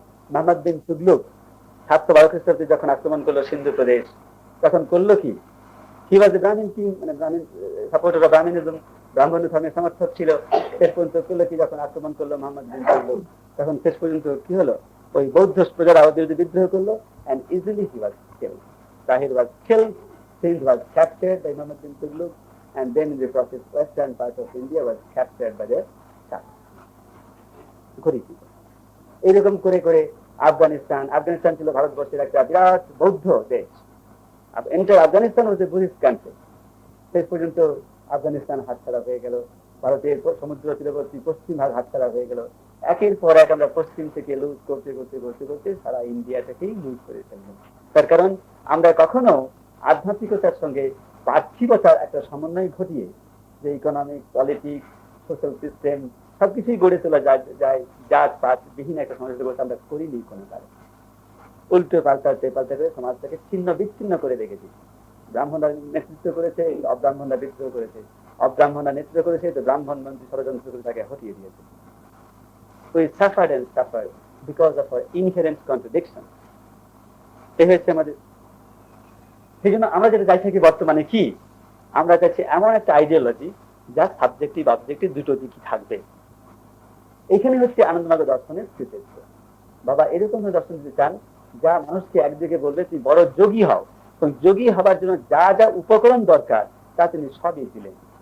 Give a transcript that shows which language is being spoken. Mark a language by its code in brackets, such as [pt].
[bn] মোহাম্মদ বিন তুগলুক 712 খ্রিস্টাব্দে যখন আক্রমণ করলো সিন্ধু প্রদেশ, তখন করলো কি? [en] he was a Brahmin king, মানে Brahmin supporter of Brahminism, [bn] ব্রাহ্মণ ধর্মের সমর্থক ছিল, শেষ পর্যন্ত করলো কি, যখন আক্রমণ করলো মোহাম্মদ বিন তুগলক, তখন শেষ পর্যন্ত কি হলো, ওই বৌদ্ধ প্রজারা ওদের বিরুদ্ধে বিদ্রোহ করলো, [en] and easily he was killed. Tahir was killed, Sindh was captured by Muhammad bin Tughlaq, and then in the process western part of India was captured by the Shah. [bn] এইরকম করে করে আফগানিস্তান ছিল ভারতবর্ষের একটা বিরাট বৌদ্ধ দেশ। এন্টার আফগানিস্তান হচ্ছে বুদ্ধিস্ট কান্ট্রি। শেষ পর্যন্ত আফগানিস্তান হাতছাড়া হয়ে গেল, ভারতের সমুদ্র তীরবর্তী পশ্চিম ভাগ হাতছাড়া হয়ে গেল। একের পর এক আমরা পশ্চিম থেকে লুজ করতে করতে করতে করতে সারা ইন্ডিয়াটাকেই লুজ করে ফেললাম। তার কারণ আমরা কখনো আধ্যাত্মিকতার সঙ্গে পার্থিবতার একটা সমন্বয় ঘটিয়ে যে ইকোনমিক, পলিটিক্স, সোশ্যাল সিস্টেম সবকিছুই গড়ে তোলা যায় জাত পাত বিহীন একটা সমাজ ব্যবস্থা আমরা করিনি কোনো কারণে। উল্টো পাল্টাতে পাল্টাতে সমাজটাকে ছিন্ন বিচ্ছিন্ন করে রেখেছি। ব্রাহ্মণরা নেতৃত্ব করেছে, অব্রাহ্মণরা বিদ্রোহ করেছে, অব্রাহ্মণরা নেতৃত্ব করেছে, তো ব্রাহ্মণ মন্ত্রী ষড়যন্ত্র করে তাকে হটিয়ে দিয়েছে। [en] We suffered and suffered because of our inherent contradiction. [bn] এই হচ্ছে আমাদের। সেই জন্য আমরা যেটা চাই থাকি বর্তমানে কি, আমরা চাইছি এমন একটা আইডিওলজি যা সাবজেক্টিভ অবজেক্টিভ দুটো দিকই থাকবে। এখানে হচ্ছে আনন্দমার্গ দর্শনের কৃতিত্ব। বাবা এরকম দর্শন দিতে চান যা মানুষকে একদিকে বলবে তুমি বড় যোগী হও, এবং যোগী হবার জন্য যা যা উপকরণ দরকার তা তিনি সবই দিলেন।